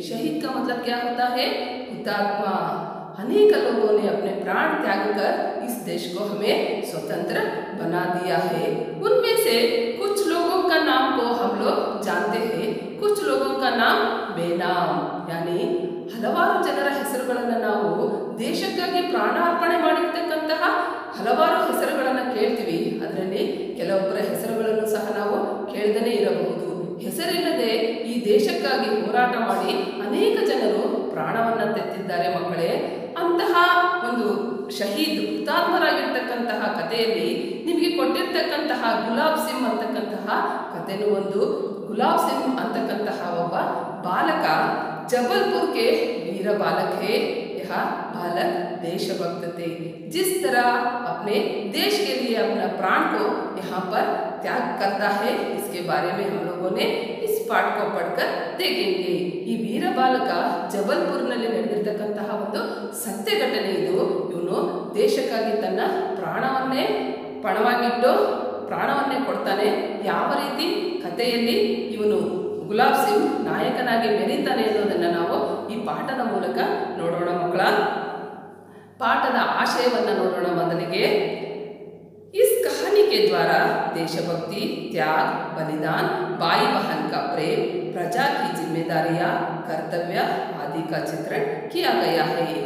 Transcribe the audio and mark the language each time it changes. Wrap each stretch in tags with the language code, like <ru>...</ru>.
<hi>शहीद का मतलब क्या होता है? हुतात्मा। अनेक लोगों ने अपने प्राण त्याग कर इस देश को हमें स्वतंत्र बना दिया है। उनमें से कुछ लोगों का नाम को हम लोग जानते हैं, कुछ लोगों का नाम बेनाम यानी</hi> <kn>ಹಲವಾರು ಜನರ ಹೆಸರುಗಳನ್ನು ನಾವು ದೇಶಕ್ಕಾಗಿ ಪ್ರಾಣಾರ್ಪಣೆ ಮಾಡಿರ್ತಕ್ಕಂತಹ ಹಲವಾರು ಹೆಸರುಗಳನ್ನು ಕೇಳ್ತೀವಿ. ಅದರಲ್ಲಿ ಕೆಲವೊಬ್ಬರ ಹೆಸರುಗಳನ್ನು ಸಹ ನಾವು ಕೇಳದೇ ಇರಬಹುದು. ಹೆಸರಿಲ್ಲದೆ ಈ ದೇಶಕ್ಕಾಗಿ ಹೋರಾಟ ಮಾಡಿ ಅನೇಕ ಜನರು ಪ್ರಾಣವನ್ನು ತೆತ್ತಿದ್ದಾರೆ ಮಕ್ಕಳೇ. ಅಂತಹ ಒಂದು ಶಹೀದ್ ಹುತಾತ್ಮರಾಗಿರ್ತಕ್ಕಂತಹ ಕಥೆಯಲ್ಲಿ ನಿಮಗೆ ಕೊಟ್ಟಿರ್ತಕ್ಕಂತಹ ಗುಲಾಬ್ ಸಿಂಗ್ ಅಂತಕ್ಕಂತಹ ಕಥೆನೂ ಒಂದು.</kn> <hi>गुलाब सिंह</hi> <kn>ಅಂತಕ್ಕಂತಹ ಒಬ್ಬ ಬಾಲಕ</kn> <hi>जबलपुर के वीर बालक है। यह यह बालक देशभक्त थे। जिस तरह अपने देश के लिए अपना प्राण को यहाँ पर त्याग करता है, इसके बारे में हम लोगों ने इस पाठ को पढ़कर देखेंगे।</hi> <kn>ಈ ವೀರ ಬಾಲಕ ಜಬಲ್ಪುರ್ನಲ್ಲಿ ನಡೆದಿರ್ತಕ್ಕಂತಹ ಒಂದು ಸತ್ಯ ಘಟನೆ ಇದು। ಇವನು ದೇಶಕ್ಕಾಗಿ ತನ್ನ ಪ್ರಾಣವನ್ನೇ ಪಣವಾಗಿಟ್ಟು ಪ್ರಾಣವನ್ನೇ ಕೊಡ್ತಾನೆ। ಯಾವ ರೀತಿ ಕಥೆಯಲ್ಲಿ ಇವನು ಗುಲಾಬ್ ಸಿಂಗ್ ನಾಯಕನಾಗಿ ಮೆರೀತಾನೆ ಅನ್ನೋದನ್ನು ನಾವು ಈ ಪಾಠದ ಮೂಲಕ ನೋಡೋಣ ಮಕ್ಕಳ। ಪಾಠದ ಆಶಯವನ್ನು ನೋಡೋಣ ಮೊದಲಿಗೆ।</kn> <hi>इस कहानी के द्वारा देशभक्ति, त्याग, बलिदान, भाई बहन का प्रेम, प्रजा की जिम्मेदारियां, कर्तव्य आदि का चित्रण किया गया है।</hi>